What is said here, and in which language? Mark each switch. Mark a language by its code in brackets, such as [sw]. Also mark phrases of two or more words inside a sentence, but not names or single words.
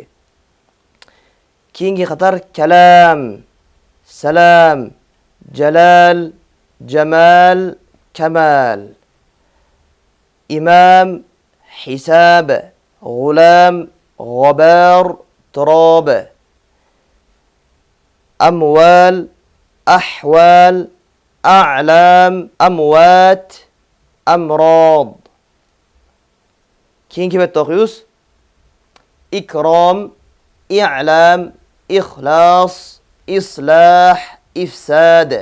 [ky] Кийинки катар [ar] كلام، سلام، جلال، جمال، كمال. إمام، حساب، غلام، غبار، تراب. أموال، أحوال، أعلام، أموات، أمراض. كين كيف تقيس؟ إكرام، إعلام، إخلاص، إصلاح، إفساد.